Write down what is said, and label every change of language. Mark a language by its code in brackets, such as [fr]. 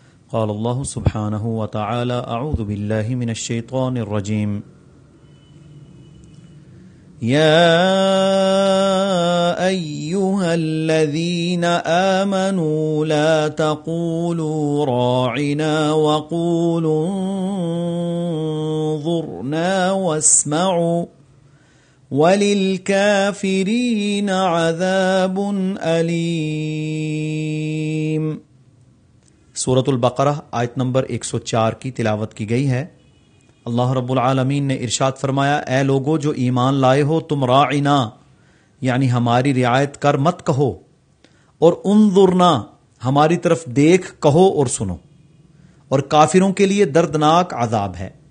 [ar] قال اللہ سبحانہ وتعالی اعوذ باللہ من الشیطان الرجیم. یا ایہا الذین آمنوا لا تقولوا راعنا وقولوا انظرنا واسمعوا وللكافرين عذاب أليم. [ur] سورة البقرة آیت نمبر 104 کی تلاوت کی گئی ہے. اللہ رب العالمین نے ارشاد فرمایا, اے لوگو جو ایمان لائے ہو, تم راعنا یعنی ہماری رعایت کر مت کہو, اور انظرنا ہماری طرف دیکھ کہو اور سنو, اور کافروں کے لیے دردناک عذاب ہے.